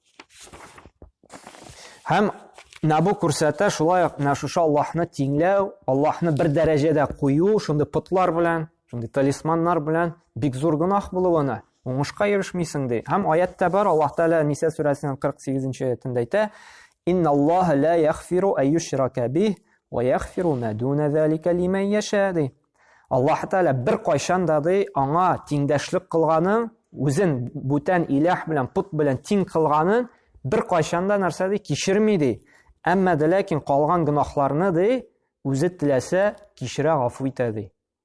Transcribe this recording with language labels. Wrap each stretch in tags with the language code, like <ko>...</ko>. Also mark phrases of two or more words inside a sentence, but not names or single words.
<tt>Һәм бу күрсәтә шулай ук шушы Аллаһны тиңләү, Аллаһны бер дәрәҗәдә кую, шундый путлар белән, шундый талисманнар белән бик зур гынах булуына, уңышка ирешмисең ди. Һәм аятта бар, Аллаһ Тәала Ниса сүрәсенең 48-нче аятында әйтә:</tt> <ar>"إن الله لا يغفر أن يشرك به ويغفر ما دون ذلك لمن يشاء" ди.</ar> <tt>Аллаһ Тәала бер кайчан да ди, аңа тиңдәшлек кылганын, үзен бүтән иләһ белән, пут белән тиң кылганын бер кайчан да нәрсә ди, кичерми ди. Әмма дә ләкин калган гынахларны ди, үзе теләсә кичерә, гафу итә ди.</tt>